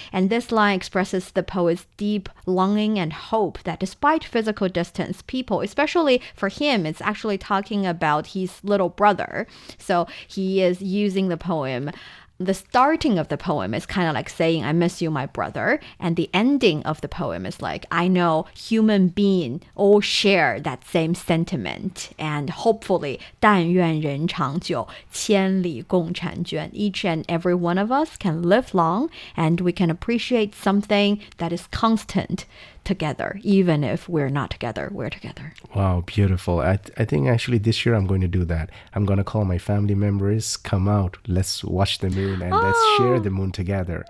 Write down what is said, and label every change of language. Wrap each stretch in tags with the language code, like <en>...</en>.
<en>And this line expresses the poet's deep longing and hope that despite physical distance, people, especially for him, it's actually talking about his little brother. So he is using the poem. The starting of the poem is kind of like saying, I miss you, my brother. And the ending of the poem is like, I know human beings all share that same sentiment. And hopefully,</en> <zh>但愿人长久，千里共婵娟.</zh> <en>Each and every one of us can live long, and we can appreciate something that is constant together. Even if we're not together, we're together. Wow, beautiful. I think actually this year I'm going to do that. I'm going to call my family members, come out, let's watch the moon, and let's share the moon together.</en>